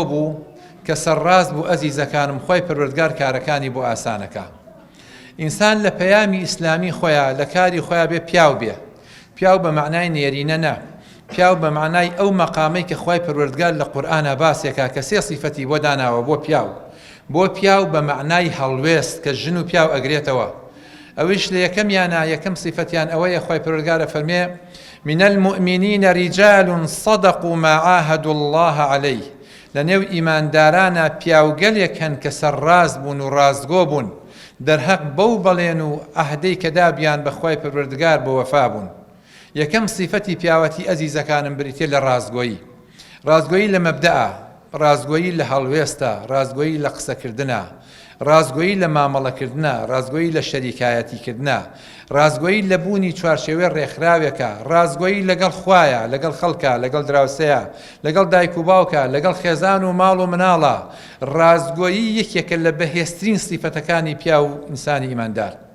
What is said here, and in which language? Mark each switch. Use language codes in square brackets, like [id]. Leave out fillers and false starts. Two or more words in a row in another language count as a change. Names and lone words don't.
[ckb] بوو کە سەرڕاست بوو ئەزیزەکانم خۆی پەروەردگار کارەکانی بۆ ئاسانەکە ئینسان لە پەیامی ئیسلامی خۆیان لە کاری خۆیان بێ پیاو بێ پیاو بە معنای نێرینە نە پیاو بە معنای ئەو مەقامەی کە خۆی پەروەردگار لە قورئانە باسێکە کە سێ سیفەتی بۆ داناوە بۆ پیاو بە معنای هەڵوێست کە ژن و پیاو ئەگرێتەوە ئەویش لە یەکەمیانە یەکەم سیفەتیان ئەوەیە خۆی پەروەردگارە فەرمێ [ar] من المؤمنين رجال صدقوا ما عاهدوا الله عليه [ckb] لەنێو ئیماندارانە پیاوگەلێک هەن کە سەرڕاست بوون و ڕازگۆ بوون دەرهەق بەو بەڵێن و ئەهدەی کە دابیان بە خۆی پەروەردگار بۆ وەفا بوون یەکەم سیفەتی پیاوەتی ئەزیزەکانم بریتێ لە ڕازگۆیی لە مەبدەئە ڕازگۆیی لە هەڵوێستە ڕازگۆیی لە قسەکردنە ڕازگۆیی لە مامەڵەکردنە ڕازگۆیی لە شەریکایەتیکردنە ڕازگۆیی لە بوونی چوارچێوەی ڕێکخراوێکە ڕازگۆیی لەگەڵ خوایە لەگەڵ خەڵکە لەگەڵ دراوسەیە لەگەڵ دایک و باوکە لەگەڵ خێزان و ماڵ و مناڵە ڕازگۆیی یەکێکە لە بەهێزترین سیفەتەکانی پیا و ئینسانی ئیماندار